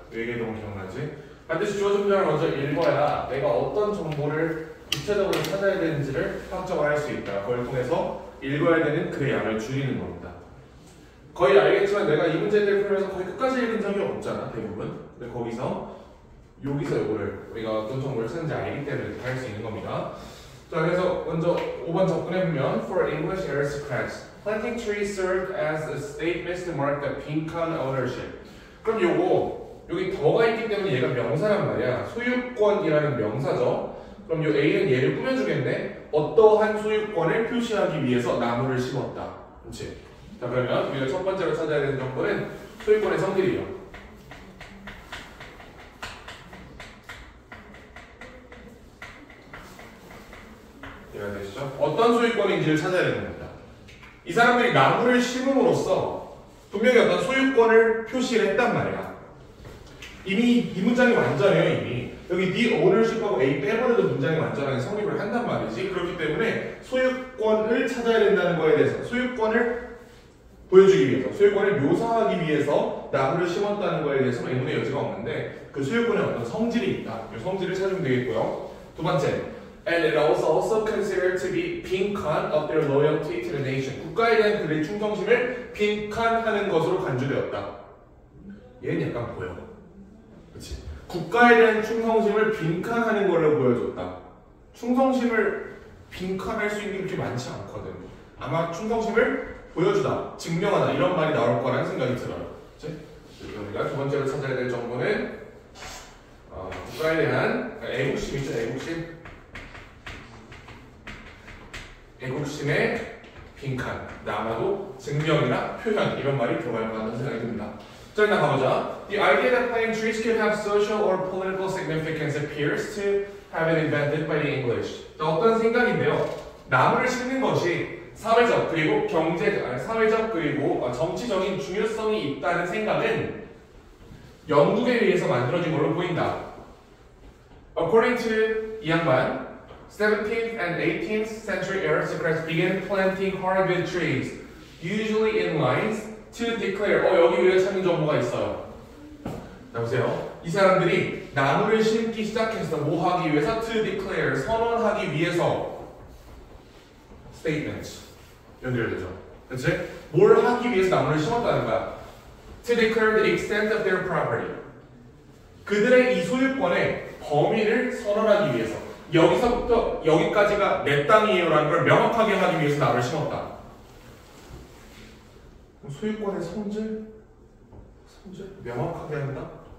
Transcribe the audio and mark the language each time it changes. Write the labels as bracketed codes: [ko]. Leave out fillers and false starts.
[ko] 외계동 기억나지? 반드시 주어진 문장을 먼저 읽어야 내가 어떤 정보를 구체적으로 찾아야 되는지를 확정을 할 수 있다. 그걸 통해서 읽어야 되는 글의 양을 줄이는 겁니다. 거의 알겠지만 내가 이 문제들을 풀면서 거의 끝까지 읽은 적이 없잖아, 대부분. 근데 여기서 요거를 우리가 어떤 정보를 쓰는지 알기 때문에 이렇게 할 수 있는 겁니다. 자, 그래서 먼저 5번 접근해보면 [en] For English aristocrats, planting trees served as a statement to mark the 빈칸 ownership. [ko] 그럼 여기 더가 있기 때문에 얘가 명사란 말이야. 소유권이라는 명사죠. 그럼 요 A는 얘를 꾸며주겠네. 어떠한 소유권을 표시하기 위해서 나무를 심었다. 그렇지? 자, 그러면 우리가 첫 번째로 찾아야 되는 정보는 소유권의 성질이요. 이해가 되시죠? 어떤 소유권인지를 찾아야 되는 겁니다. 이 사람들이 나무를 심음으로써 분명히 어떤 소유권을 표시를 했단 말이야. 이미 이 문장이 완전해요. 이미 여기 the ownership하고 A 빼버려도 문장이 완전하게 성립을 한단 말이지. 그렇기 때문에 소유권을 찾아야 된다는 거에 대해서 소유권을 보여주기 위해서 소유권을 묘사하기 위해서 나무를 심었다는 거에 대해서 의문의 여지가 없는데 그 소유권에 어떤 성질이 있다. 이 성질을 찾으면 되겠고요. 두 번째, [en] and it was also considered to be 빈칸 of their loyalty to the nation. [ko] 국가에 대한 그들의 충성심을 빈칸하는 것으로 간주되었다. 얘는 약간 보여. 그렇지? 국가에 대한 충성심을 빈칸하는 걸로 보여줬다. 충성심을 빈칸할 수 있는 게 그렇게 많지 않거든. 아마 충성심을 보여주다, 증명하다 이런 말이 나올 거라는 생각이 들어요. 그렇지? 우리가 두 번째로 찾아야 될 정보는 국가에 대한 애국심이죠. 애국심의 빈칸, 아마도 증명이나 표현 이런 말이 들어갈 거라는 생각이 듭니다. 자, 일단 가보자. [en] The idea that planting trees could have social or political significance appears to have been invented by the English. [ko] 자, 어떤 생각인데요. 나무를 심는 것이 사회적 그리고 사회적 그리고 정치적인 중요성이 있다는 생각은 영국에 의해서 만들어진 걸로 보인다. [en] According to [ko] 이 양반, [en] 17th and 18th century aristocrats began planting hardwood trees, usually in lines, to declare. [ko] 여기 우리가 찾는 정보가 있어요. 자, 보세요. 이 사람들이 나무를 심기 시작했어. 뭐 하기 위해서? [en] To declare, [ko] 선언하기 위해서. statements 연결되죠. 그렇지? 뭘 하기 위해서 나무를 심었다는 거야. [en] To declare the extent of their property. [ko] 그들의 이 소유권의 범위를 선언하기 위해서. 여기서부터 여기까지가 내 땅이에요라는 걸 명확하게 하기 위해서 나무를 심었다. 소유권의 성질? 명확하게 한다?